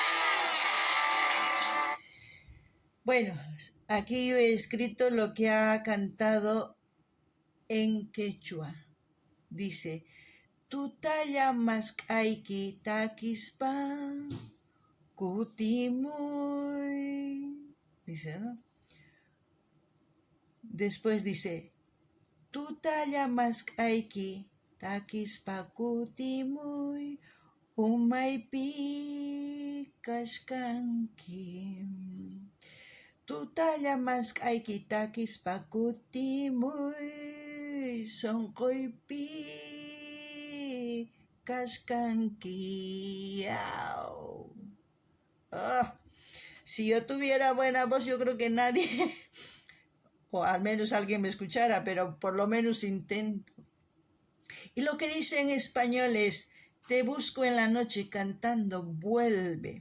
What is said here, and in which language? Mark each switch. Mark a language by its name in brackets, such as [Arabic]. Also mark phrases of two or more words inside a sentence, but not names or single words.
[Spanish] Bueno, aquí yo he escrito lo que ha cantado en quechua. Dice, [Quechua] tutalla maskayki takispa kutimuy. [Spanish] Dice, ¿no? Después dice, [Quechua] tutalla maskayki takispa kutimuy umaypi kashkanki. Tutalla maskayki takispa kutimuy sonquypi kashkanki. [Spanish] Si yo tuviera buena voz, yo creo que nadie o al menos alguien me escuchara, pero por lo menos intento. Y lo que dice en español es, te busco en la noche cantando, vuelve.